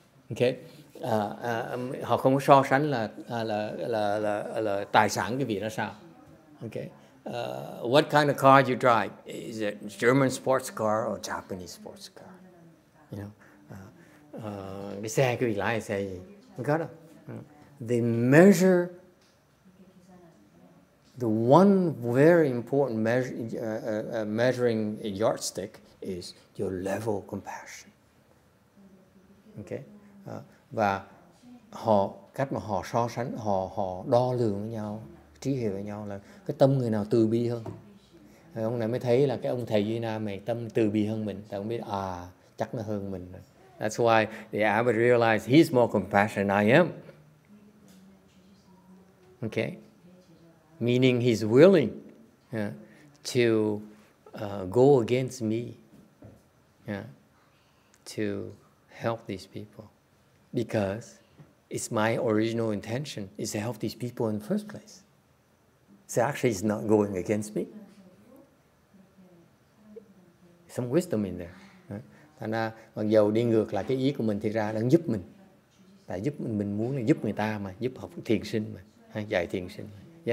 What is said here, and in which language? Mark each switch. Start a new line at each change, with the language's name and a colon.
Vietnamese: Okay, họ không có so sánh là tài sản cái vị nó sao.
English: Okay, what kind of car you drive? Is it German sports car or Japanese sports car?
Vietnamese: You know, cái xe cái vị lái xe gì? Không có đâu.
English: They measure. The one very important measuring yardstick is your level of compassion.
Vietnamese: Okay, và cách mà họ so sánh, họ đo lường với nhau, trí hiểu với nhau là cái tâm người nào từ bi hơn. Rồi ông này mới thấy là cái ông thầy Duy Na này tâm từ bi hơn mình, ta không biết chắc nó hơn mình.
English: That's why the abbot realized he's more compassionate than I am. Okay. Meaning he's willing to go against me to help these people, because it's my original intention is to help these people in the first place. So actually he's not going against me. Some wisdom in there.
Vietnamese: Thành ra mặc dầu đi ngược lại cái ý của mình thì ra đang giúp mình. Tại giúp mình muốn là giúp người ta mà, giúp học thiền sinh mà, dạy thiền sinh mà.